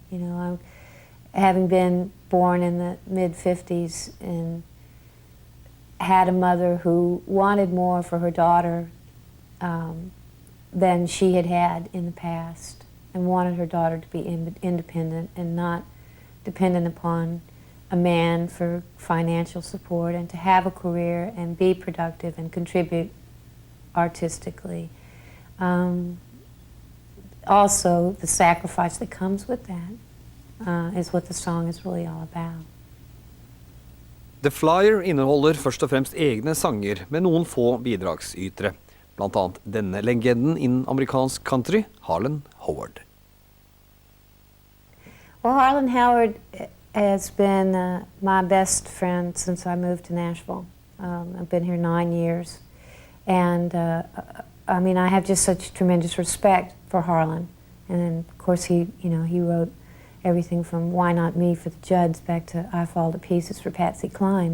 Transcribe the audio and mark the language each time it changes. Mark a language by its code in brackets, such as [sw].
[en] I'm, having been born in the mid-50s and had a mother who wanted more for her daughter than she had in the past, and wanted her daughter to be independent and not dependent upon a man for financial support, and to have a career and be productive and contribute artistically. Also, the sacrifice that comes with that is what the song is really all about. [no] The Flyer inneholder først og fremst egne sanger med noen få bidragsytere, blant annet denne legenden innen amerikansk country, Harlan Howard. [en] Well, Harlan Howard has been my best friend since I moved to Nashville. I've been here 9 years. And I mean, I have just such tremendous respect for Harlan. And then, of course, he wrote everything from Why Not Me for the Judds back to I Fall to Pieces for Patsy Cline.